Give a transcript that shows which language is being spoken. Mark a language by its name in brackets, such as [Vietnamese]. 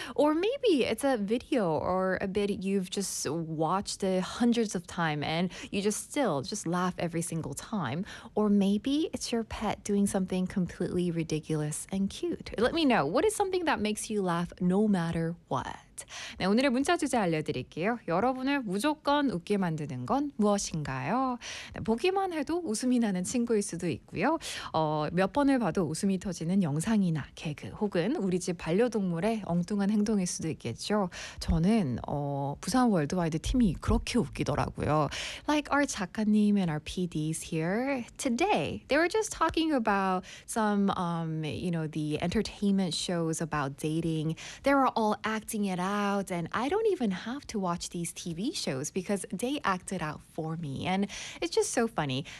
[English] Or maybe it's a video or a bit you've just watched hundreds of times and you just still just laugh every single time. Or maybe it's your pet doing something completely ridiculous and cute. Let me know. What is something that makes you laugh no matter what? [Korean] 네, 오늘의 문자 주제 알려드릴게요. 여러분을 무조건 웃게 만드는 건 무엇인가요? 네, 보기만 해도 웃음이 나는 친구일 수도 있고요. 몇 번을 봐도 웃음이 터지는 영상이나 개그 혹은 우리 집 반려동물의 엉뚱한 행동일 수도 있겠죠. 저는 부산 월드와이드 팀이 그렇게 웃기더라고요. [English] Like our 작가님 and our PDs here today, they were just talking about some, you know, the entertainment shows about dating. They were all acting it out, and I don't even have to watch these TV shows because they act it out for me, and it's just so funny.